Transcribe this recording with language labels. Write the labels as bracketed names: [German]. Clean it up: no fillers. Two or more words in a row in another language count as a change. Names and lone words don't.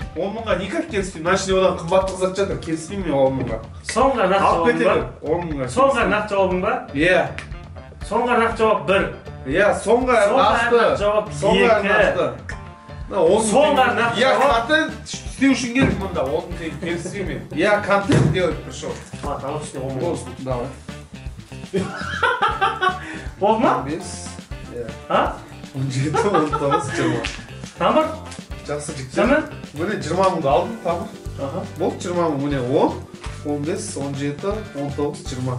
[Kazakh] 10 мыңға никак келіспеймін. Мына ішінде одан қымбаттық зат жатыр. Келіспеймін мен 10 мыңға. Соңғы нақты Алып жауабың ба? кетемін. 10 мыңға. Соңғы нақты жауабың ба? Иә. Соңғы нақты жауап 1. Иә, соңғы нақты жауап 2. Соңғы нақты. Соңғы нақты Я жауап. контент істеу үшін келдім мұнда. 10 мың теңге келіспеймін. [Russian] Я контент делать пришел. Ладно, [Kazakh] ал үстіне 10 мың. Болсын, давай. Болды ма? 15. Иә. А? 17, 19, 20. Тамыр? Жақсы жігіттер. Сәмен? Міне 20 мыңды алдым, тамыр. Аха. Болды 20 мың, міне 10, 15, 17, 19, 20.